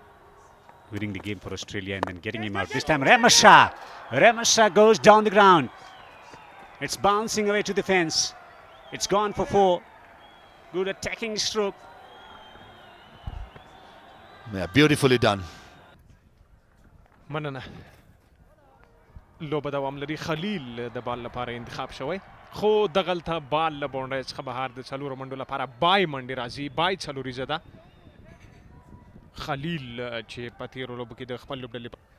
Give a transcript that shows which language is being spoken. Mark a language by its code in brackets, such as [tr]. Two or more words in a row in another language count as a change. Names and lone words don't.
[en] Winning the game for Australia and then getting him out. This time Ramasha. Ramasha goes down the ground. It's bouncing away to the fence. It's gone for 4. Good attacking stroke. yeah, beautifully done. [ps] مننه لوبه دوام لري خلیل د بال لپاره انتخاب شوی خو دغلته بال له بونډري څخه بهر د څلورو منډو لپاره بای منډي راځي بای څلوري زده خلیل چې په تیرو لوبو کې د خپل لوبډلې